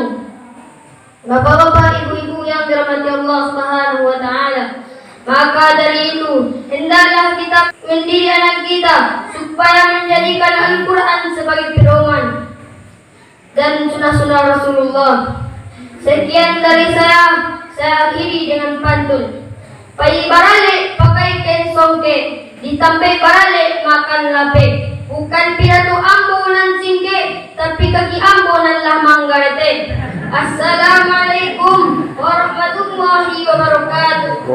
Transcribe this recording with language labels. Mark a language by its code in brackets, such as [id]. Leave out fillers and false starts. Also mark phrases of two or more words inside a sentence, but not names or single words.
[id] Bapak-bapak, ibu-ibu yang dirahmati Allah [ar] Subhanahu wa taala, [id] maka dari itu hendaklah kita mendidik anak kita supaya menjadikan Al-Quran sebagai pedoman dan sunnah-sunnah Rasulullah. Sekian dari saya akhiri dengan pantun. [min] Pai barale pakai kain songke, ditampai barale makan lape. Bukan pidato ambo nan singke, tapi kaki ambo nan lah manggarete. [ar] Assalamualaikum warahmatullahi wabarakatuh.